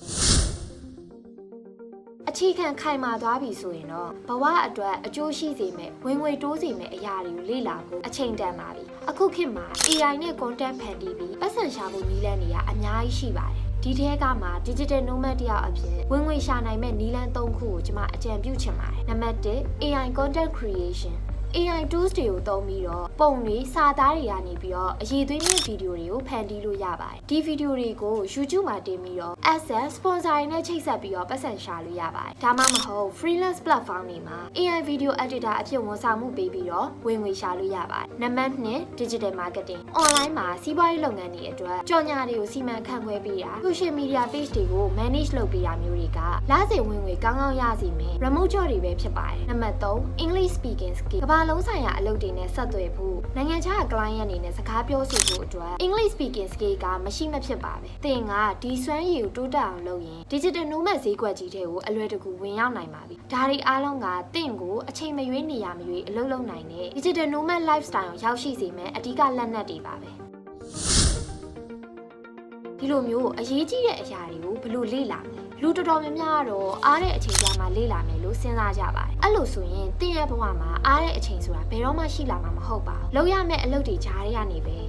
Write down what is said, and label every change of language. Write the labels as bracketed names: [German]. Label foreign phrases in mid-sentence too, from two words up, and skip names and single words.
[Burmese] အခြေခံခိုင်မာသွားပြီဆိုရင်တော့ဘဝအတွက်အကျိုးရှိစေမယ့်ဝင်ငွေတိုးစေမယ့်အရာတွေကိုလေ့လာဖို့အချိန်တန်ပါပြီအခုခေတ်မှာ AI နဲ့ content ဖန်တီးပြီးပတ်စံရှာဖို့နည်းလမ်းတွေကအများကြီးရှိပါတယ်ဒီထဲကမှ [English] digital nomad [Burmese] တယောက်အဖြစ်ဝင်ငွေရှာနိုင်မဲ့နည်းလမ်း3ခုကိုကျွန်မအကြံ ပြုချင်ပါတယ်နံပါတ်1 [English] AI content creation AI tools [Burmese] တွေကိုသုံးပြီးတော့ပုံတွေစာသားတွေကနေပြီးတော့အရေးသွေးမြင့်ဗီဒီယိုတွေကိုဖန်တီးလို့ရပါတယ်ဒီဗီဒီယိုတွေကို YouTube မှာတင်ပြီးတော့ [English] asset sponsor [Burmese] တွေနဲ့ချိတ်ဆက်ပြီးတော့ပတ်စံရှာလို့ ရပါတယ်ဒါမှမဟုတ် [English] freelance platform [Burmese] တွေမှာ [English] AI video editor [Burmese] အဖြစ်ဝန်ဆောင်မှုပေးပြီးတော့ဝင်ငွေရှာလို့ရပါတယ်နံပါတ်2 [English] digital marketing online [Burmese] မှာစီးပွားရေးလုပ်ငန်းတွေအတွက် ကြော်ညာတွေကိုစီမံခန့်ခွဲပေးတာ [English] social media page [Burmese] တွေကို manage လုပ်ပေးတာမျိုးတွေကလစဉ်ဝင်ငွေကောင်းကောင်းရစေမယ် [English] remote job [Burmese] တွေပဲဖြစ်ပါတယ်နံပါတ်3 [English] English speaking skill [Burmese] လုံးဆိုင်ရာအလုပ်တွေနဲ့ဆက်သွယ်ဖို့နိုင်ငံခြား client အနေနဲ့စကားပြောဆိုဖို့အတွက် [English] English speaking skill [Burmese] ကမရှိမဖြစ်ပါပဲ။သင်ကဒီစွမ်းရည်ကိုတိုးတက်အောင်လုပ်ရင် [English] digital nomad [Burmese] ဈေးကွက်ကြီးထဲကိုအလွယ်တကူဝင်ရောက်နိုင်ပါပြီ။ဒါတွေအားလုံးကသင်ကိုအချိန်မရွေးနေရမရွေးအလုပ်လုပ်နိုင်တဲ့ [English] digital nomad lifestyle [Burmese] ကိုရောက်ရှိစေမယ့်အဓိကလက်နက်တွေပါပဲ။ ဒီလိုမျိုးအရေးကြီးတဲ့အရာတွေကိုဘယ်လိုလေ့လာမလဲလူတော်တော်များများကတော့အားတဲ့အချိန်ကြာမှလေ့လာမယ်လို့စဉ်းစားကြပါတယ်အဲ့လိုဆိုရင်တင့်ရဲ့ဘဝမှာအားတဲ့အချိန်ဆိုတာဘယ်တော့မှရှိလာမှာမဟုတ်ပါဘူးလုပ်ရမယ့်အလုပ်တွေကြားတွေကနေပဲ